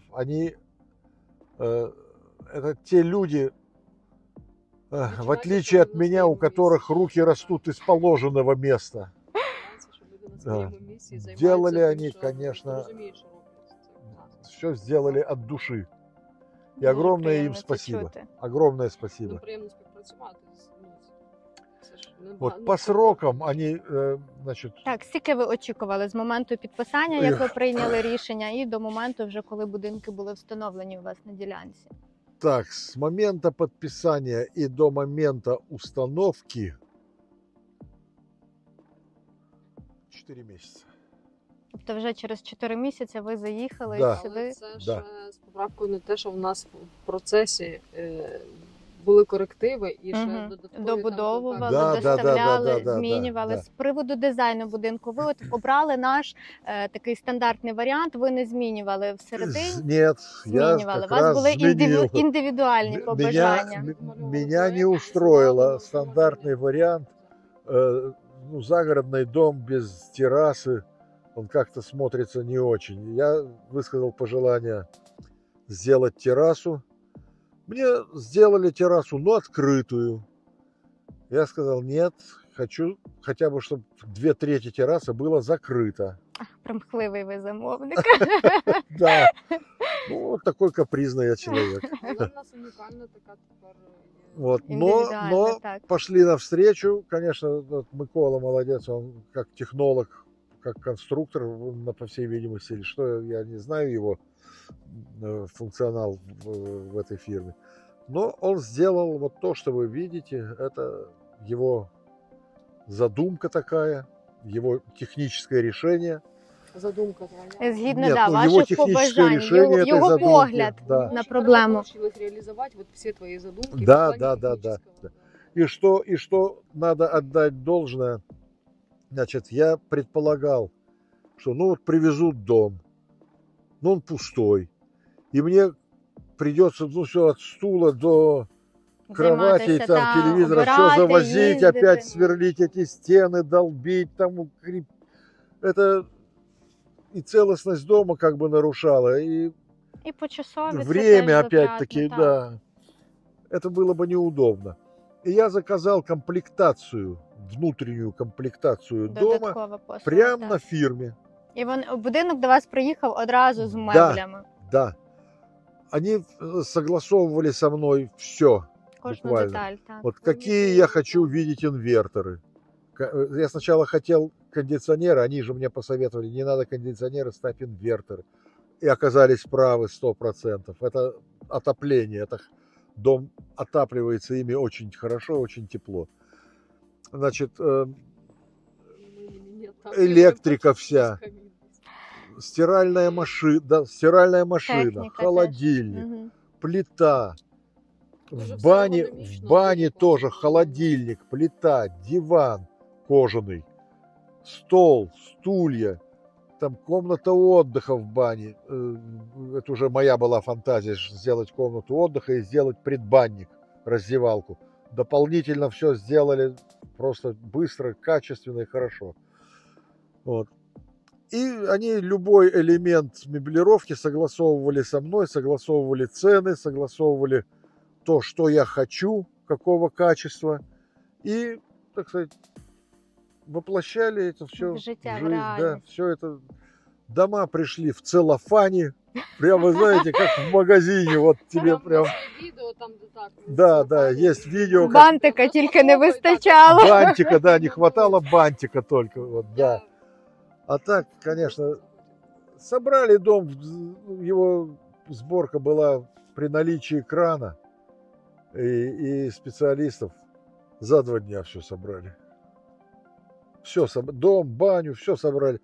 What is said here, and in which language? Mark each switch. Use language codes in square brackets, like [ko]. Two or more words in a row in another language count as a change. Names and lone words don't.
[ru] Они, это те люди, в отличие от меня, у которых руки растут из положенного места. Да. Делали они, конечно, все сделали от души. И [uk] Дуже [ru] огромное им [uk] приємно це [ru] спасибо. [uk] чути. [ru] Огромное спасибо. [uk] Ну, приємно співпрацювати. Це ж не [ru] Вот ба- по [uk] не [ru] срокам [uk] багато. [ru] они, значит, [uk] Так, скільки ви очікували з моменту підписання, як ви прийняли рішення, і до моменту, вже коли будинки були встановлені у вас на ділянці? [ru] так, с момента подписания и до момента установки 4 месяца. [uk] Тобто вже через 4 місяці ви заїхали [ru] Да. [uk] сюди. Але це ж [ru] Да. [uk] з поправкою на те, що в нас в процесі були корективи і ще Мгм. додаткові Добудовували, там, [ru] Да, да, [uk] доставляли, [ru] да, [uk] змінювали. [ru] да. [uk] З приводу дизайну будинку, ви от обрали наш такий стандартний варіант, ви не змінювали всередині? [ru] Нет, я [uk] Змінювали. У [ru] как [uk] вас [ru] раз [uk] були [ru] изменил. [uk] індивідуальні побажання. [ru] Меня не устроило стандартный вариант. Ну, загородный дом без террасы, он как-то смотрится не очень. Я высказал пожелание сделать террасу. Мне сделали террасу, но открытую. Я сказал, нет, хочу хотя бы, чтобы 2/3 террасы было закрыто. [uk] Примхливий ви замовник. [ru] Да, ну, вот такой капризный я человек. [uk] Але в нас унікальна така тепер є. [ru] Вот. [uk] Індивідуально, [ru] Но [uk] так. [ru] пошли навстречу. Конечно, вот Микола молодец, он как технолог, как конструктор, он, по всей видимости, или что, я не знаю его функционал в этой фирме. Но он сделал вот то, что вы видите, это его задумка такая, его техническое решение. Задумка твоя. [uk] Згідно [ru] Нет, да, ну, его [uk] ваших [ru] техническое [uk] побажань, [ru] решение этой [uk] його [ru] задумки, [uk] погляд [ru] да. [uk] на проблему. [ru] Получилось реализовать вот все твои задумки. Да, в плане да. технического. И что надо отдать должное, значит, я предполагал, что ну вот привезут дом, но он пустой, и мне придется, ну все, от стула до кровати, [uk] Займатися, [ru] там [uk] та, [ru] телевизора, все [uk] обирати, [ru] завозить, [uk] їздити. [ru] опять сверлить эти стены, долбить, там, это и целостность дома как бы нарушала, и [uk] І почасові це [ru] время [uk] теж [ru] опять-таки, [uk] затратно, так. [ru] да, это было бы неудобно. И я заказал комплектацию, внутреннюю комплектацию дома [uk] Додаткова послуга, [ru] прямо [uk] так. [ru] на фирме. [uk] І будинок до вас приїхав одразу з меблями. [ru] Да. Они согласовывали со мной все. [uk] Кожну [ru] буквально. [uk] деталь, так. [ru] Вот какие я хочу видеть инверторы. Я сначала хотел кондиционеры, они же мне посоветовали, не надо кондиционеры, ставь инверторы. И оказались правы 100%. Это отопление, это дом отапливается ими очень хорошо, очень тепло. Значит, Нет, там электрика нет, вся. без камина. стиральная машина, Техника холодильник, Мгм. плита. [uk] Дуже [ru] В [uk] все [ru] бане [uk] ергономічно, дуже [ru] тоже [uk] класно. [ru] холодильник, плита, диван кожаный, стол, стулья, там комната отдыха в бане. Это уже моя была фантазия, сделать комнату отдыха и сделать предбанник, раздевалку. Дополнительно все сделали просто быстро, качественно и хорошо. Вот. И они любой элемент меблировки согласовывали со мной, согласовывали цены, согласовывали то, что я хочу, какого качества. И, так сказать, воплощали это все [uk] В життя, в [ru] жизнь. Да, реальность. все это. Дома пришли в целлофане. Прямо, знаете, как в магазине. Вот тебе Прям прям... [uk] у нас є відео там, де так. [ru] Да, да, есть видео. Как [uk] Бантика тільки не вистачало. [ru] бантика, да, не хватало бантика только. Вот, да. А так, конечно, собрали дом, его сборка была при наличии крана и специалистов. За 2 дня все собрали. Все, дом, баню, все собрали.